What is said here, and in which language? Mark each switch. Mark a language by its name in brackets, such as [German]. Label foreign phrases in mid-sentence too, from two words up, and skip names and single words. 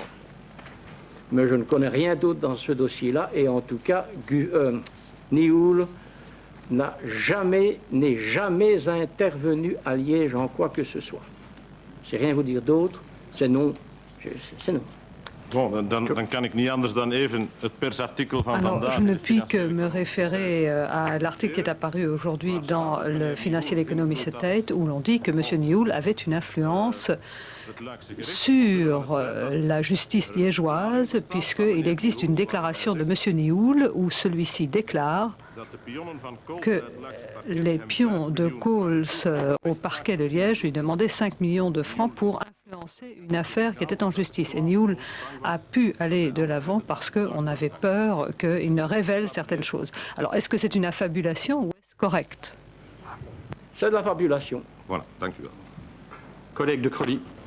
[French] Mais je ne connais rien d'autre dans ce dossier-là, et en tout cas, Nihoul n'est jamais intervenu à Liège en quoi que ce soit. Je ne sais rien vous dire d'autre, c'est non. C'est non. Bon, [Dutch] dan kan ik niet anders dan even het persartikel van [French] Alors, [Dutch] vandaag. [French] je ne puis que me référer à l'article qui est apparu aujourd'hui dans le Financial Economy State, où l'on dit que M. Nihoul avait une influence sur la justice liégeoise, puisqu'il existe une déclaration de M. Nihoul où celui-ci déclare que les pions de Coles au parquet de Liège lui demandaient 5 millions de francs pour influencer une affaire qui était en justice. Et Nihoul a pu aller de l'avant parce qu'on avait peur qu'il ne révèle certaines choses. Alors, est-ce que c'est une affabulation ou est-ce correct? C'est de la fabulation. Voilà, [Dutch] dank u wel. [French] Collègue de Crolly.